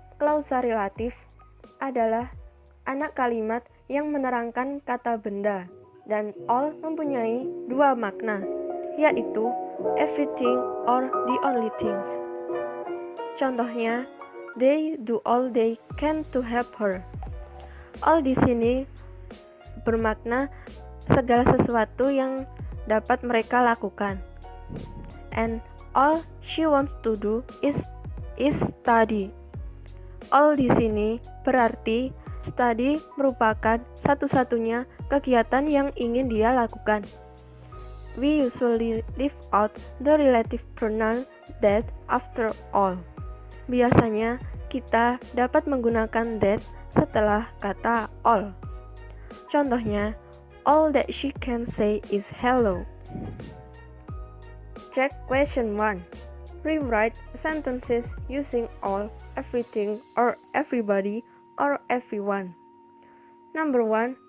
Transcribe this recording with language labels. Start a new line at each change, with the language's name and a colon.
Indonesian: Klausa relatif adalah anak kalimat yang menerangkan kata benda, dan all mempunyai dua makna, yaitu
English: everything or the only things. Contohnya, they do all they can to help her.
Indonesian: All di sini bermakna segala sesuatu yang dapat mereka lakukan.
English: And all she wants to do is study.
Indonesian: All di sini berarti study merupakan satu-satunya kegiatan yang ingin dia lakukan.
English: We usually leave out the relative pronoun that after all.
Indonesian: Biasanya kita dapat menggunakan that setelah kata all.
English: Contohnya, all that she can say is hello. Check question 1. Rewrite sentences using all, everything, or everybody, or everyone. Number 1.